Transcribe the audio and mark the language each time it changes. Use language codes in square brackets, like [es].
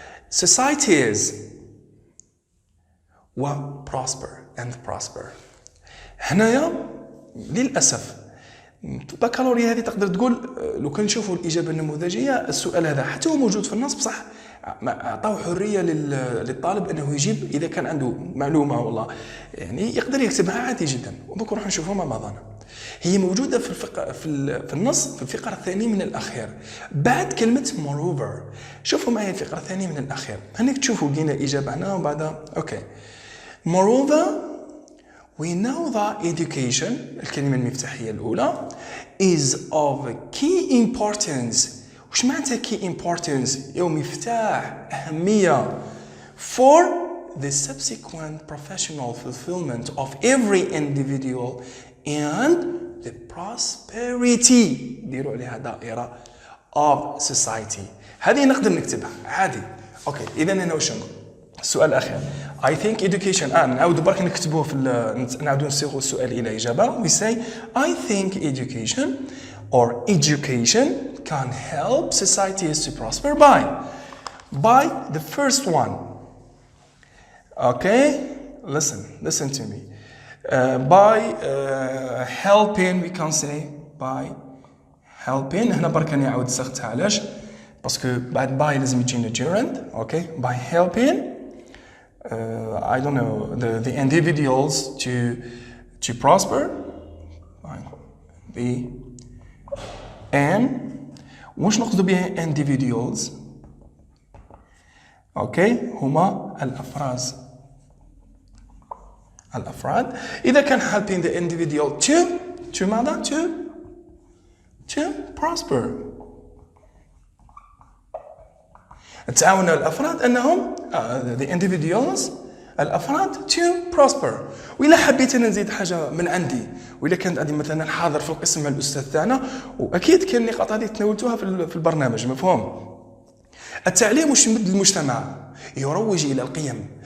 [en] Societies و prosper and prosper. [ar] هنايا للأسف البكالوريا هذه تقدر تقول لو كان نشوفوا الإجابة النموذجية السؤال هذا حتى هو موجود في النص بصح أعطاه حرية للطالب أنه يجيب إذا كان عنده معلومة والله يعني يقدر يكتبها عادي جدا. ودوك نروح نشوفها مع بعضنا. هي موجودة في النص في الفقرة الثانية من الأخير بعد كلمة moreover. شوفوا معي الفقرة الثانية من الأخير. هناك تشوفوا لقينا إجابة هنا وبعدها أوكي. [en] Moreover we know that education [ar] الكلمة المفتاحية الأولى [en] is of key importance. [ar] وش معناتها [en] key importance؟ [ar] يوم مفتاح أهمية [en] for the subsequent professional fulfillment of every individual and the prosperity. [ar] ديروا عليها دائرة [en] of society. [ar] هذه نقدر نكتبها عادي. أوكي إذا هنا وش نقول؟ السؤال الأخير. [en] I think education. [ar] نعاودوا برك نكتبوه في نعاودوا نصيغوا السؤال إلى إجابة. [en] We say I think education or education can help societies to prosper by the first one. Okay, listen to me. By helping we can say by helping. [ar] هنا برك نعاود صيغتها علاش؟ باسكو بعد by لازم يجينا gerund. [en] Okay, by helping I don't know the individuals to prosper. The and [ar] وش نقصد بها individuals؟ اوكي هما الافراد. اذا كان [en] helping the individual to [ar] ماذا؟ [en] to prosper. [ar] تعاون الأفراد أنهم [en] the individuals [ar] الأفراد [en] to prosper. [ar] وإلا حبيت أنا نزيد حاجة من عندي، وإلا كانت عندي مثلا حاضر في القسم مع الأستاذ تاعنا، وأكيد كان النقاط هذه تناولتوها في البرنامج، مفهوم؟ التعليم واش يمد المجتمع؟ يروج إلى القيم.